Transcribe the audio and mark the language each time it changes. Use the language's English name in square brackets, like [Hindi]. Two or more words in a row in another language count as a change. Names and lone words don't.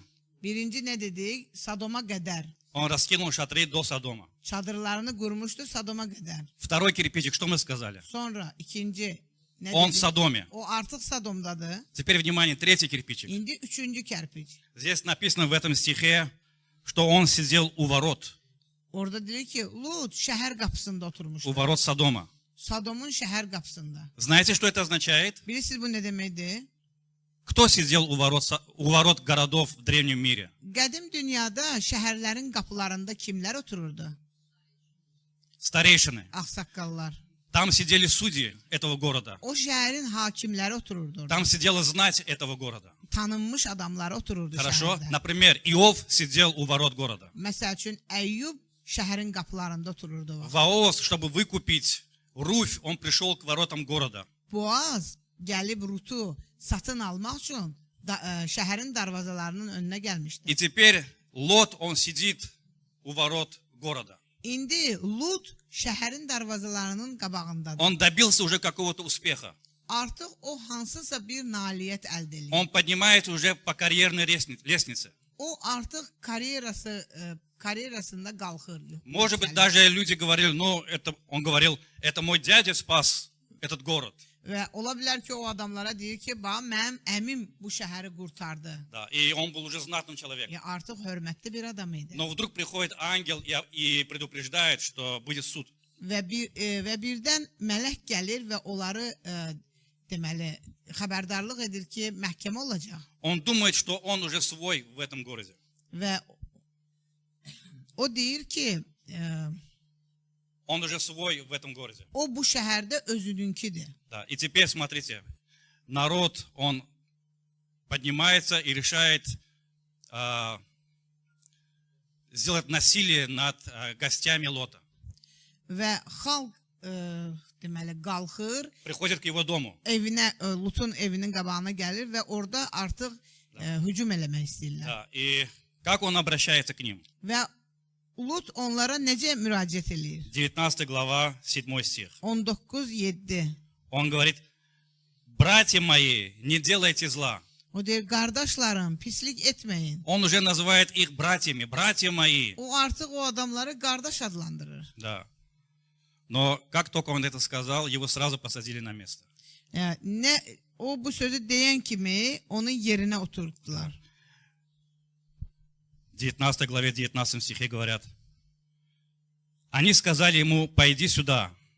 [Azerbaijani] Birinci nə dedik? Sodoma qədər. [Russian] Он раскинул шатры до Содома. [Azerbaijani] Çadırlarını qurmuşdu Sodoma qədər. [Russian] Второй кирпичик, что мы сказали? [Azerbaijani] Sonra ikinci nə [Russian] Он в [Azerbaijani] dedik? [Russian] Содоме. [Azerbaijani] O artıq Sodomdadır. [Russian] Теперь внимание, третий кирпичик. [Azerbaijani] İndi üçüncü kərpic. [Russian] Здесь написано в этом стихе, что он сидел у ворот [Azerbaijani] Orada deyir ki, Lut şəhər qapısında oturmuşdu. [Russian] Содома. [Azerbaijani] Sodomun şəhər qapısında. [Russian] Знаете, что это означает? [Azerbaijani] Bilirsiniz bu nə deməkdir? [Russian] Кто сидел у ворот городов в древнем мире? [Azerbaijani] Qədim dünyada şəhərlərin qapılarında kimlər otururdu? [Russian] Старейшины. [Azerbaijani] Ağsaqqallar. [Russian] Там сидели судьи этого города. [Azerbaijani] O şəhərin hakimləri otururdu orada. [Russian] Там сидела знать этого города. [Azerbaijani] Tanınmış adamlar otururdu [Russian] Хорошо? [Azerbaijani] şəhərdə. [Russian] Например, Иов сидел у ворот города. [Azerbaijani] Məsəl üçün Əyyub şəhərin qapılarında otururdu o vaxt. [Russian] Ваос, чтобы выкупить Руфь, он пришел к воротам города. [Azerbaijani] Boaz gəlib Rutu satın almaq üçün şəhərin darvazalarının önünə gəlmişdi. [Russian] И теперь Лот, он сидит у ворот города. [Azerbaijani] İndi Lut şəhərin darvazalarının qabağındadır. [Russian] Он добился уже какого-то успеха. [Azerbaijani] Artıq o hansısa bir nailiyyət əldə edir. [Russian] Он поднимается уже по карьерной лестнице. [Azerbaijani] O artıq karyerasında qalxır. [Russian] Может быть, даже люди говорили, ну, он говорил, это мой дядя спас этот город. [Azerbaijani] Və ola bilər ki, o adamlara deyir ki, bax, mənim əmim bu şəhəri qurtardı. [Russian] Да, и он был уже знатным человеком. [Azerbaijani] Artıq hörmətli bir adam idi. [Russian] Но вдруг приходит ангел и предупреждает, что будет суд. [Azerbaijani] Və birdən mələk gəlir və onları deməli xəbərdarlıq edir ki, məhkəmə olacaq. [Russian] Он думает, что он уже свой в этом городе. [Azerbaijani] Və o deyir ki, [Russian] Он уже свой в этом городе. [Azerbaijani] o bu şəhərdə özününkidir. [Russian] Да, и теперь смотрите, народ, он поднимается и решает сделать насилие над гостями Лота. [Azerbaijani] Və xalq deməli qalxır, [Russian] Приходит к его дому. [Azerbaijani] Lutun evinin qabağına gəlir və orada artıq hücum eləmək istəyirlər. [Russian] Да, и как он обращается к ним? [Azerbaijani] Və Lut onlara necə müraciət eləyir? [Russian] 19 глава, 7 стих. 19:7. Он говорит, братья мои, не делайте зла. [Azerbaijani] O deyir, qardaşlarım, pislik etməyin. [Russian] Он уже называет их братьями, братья мои. [Azerbaijani] O artıq o adamları qardaş adlandırır. [Russian] Да. Но как только он это сказал, его сразу посадили на место. [Azerbaijani] O bu sözü deyən kimi onun yerinə oturtdular. [Russian] 19 главе 19 стихе говорят, они сказали ему, пойди сюда.